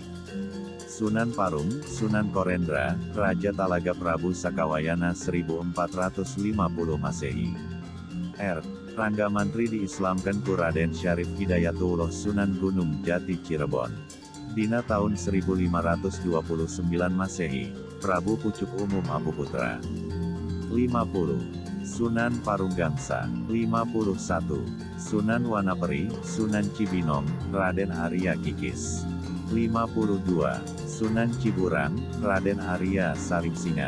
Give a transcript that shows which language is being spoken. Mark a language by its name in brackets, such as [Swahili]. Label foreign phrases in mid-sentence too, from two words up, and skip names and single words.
[Sundanese] Sunan Parung, Sunan Korendra, Raja Talaga Prabu Sakawayana 1450 Masehi. R. Rangga Mantri diislamkan ku Raden Syarif Hidayatullah Sunan Gunung Jati Cirebon. Dina tahun 1529 Masehi, Prabu Pucuk Umum Abu Putra. 50. Sunan Parunggangsa. 51. Sunan Wanaperi, Sunan Cibinong, Raden Arya Kikis. 52. Sunan Ciburang, Raden Arya Saripsingan.